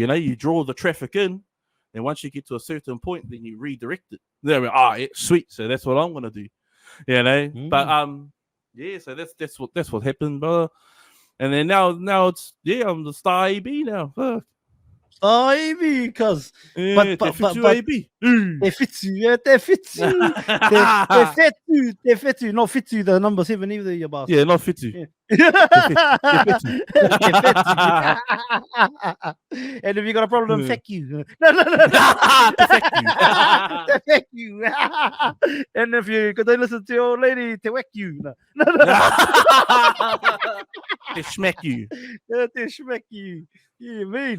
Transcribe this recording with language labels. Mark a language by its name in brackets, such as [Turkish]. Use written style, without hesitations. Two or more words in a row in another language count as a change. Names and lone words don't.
[English] You draw the traffic in, and once you get to a certain point, then you redirect it. Then sweet. So that's what I'm gonna do. But so that's what happened, brother. And then now it's I'm the Star A.B now. Fuck. Oh, A.B, cuz. Yeah, [Māori] te whitu A.B. Te whitu, yeah, te whitu. Te whitu, [English] not whitu, the number 7 either, you bastard. Yeah, not whitu. Yeah. [Māori] Te whitu. Te whitu. [English] And if you got a problem, Yeah. feck you. No. Te feck you. Te feck you. And if you could listen to your old lady, te whack you. No. Te smack you. Yeah, te schmeck you. Yeah, mean.